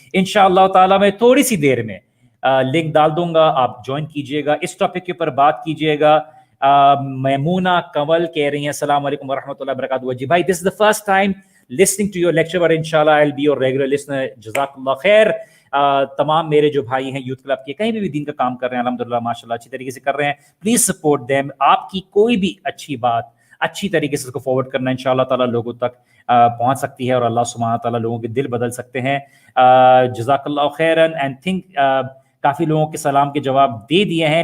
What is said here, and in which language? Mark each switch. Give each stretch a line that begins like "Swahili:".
Urdu: انشاءاللہ تعالیٰ میں تھوڑی سی دیر میں لنک ڈال دوں گا, آپ جوائن کیجئے گا, اس ٹاپک کے اوپر بات کیجئے گا. میمونہ کنول کہہ رہی ہیں السلام علیکم ورحمۃ اللہ وبرکاتہ. جی بھائی,
English: This is the first time listening to your lecture, but inshallah I'll be your regular listener.
Urdu: جزاک اللہ خیر. تمام میرے جو بھائی ہیں یوتھ کلب کے, کہیں بھی دین کا کام کر رہے ہیں, الحمدللہ ماشاءاللہ اچھی طریقے سے کر رہے ہیں,
English: Please support them.
Urdu: آپ کی کوئی بھی اچھی بات اچھی طریقے سے اس کو فارورڈ کرنا انشاءاللہ تعالیٰ لوگوں تک پہنچ سکتی ہے, اور اللہ سبحانہ تعالیٰ لوگوں کے دل بدل سکتے ہیں. جزاک اللہ خیرن. اینڈ تھنک کافی لوگوں کے سلام کے جواب دے دیے ہیں.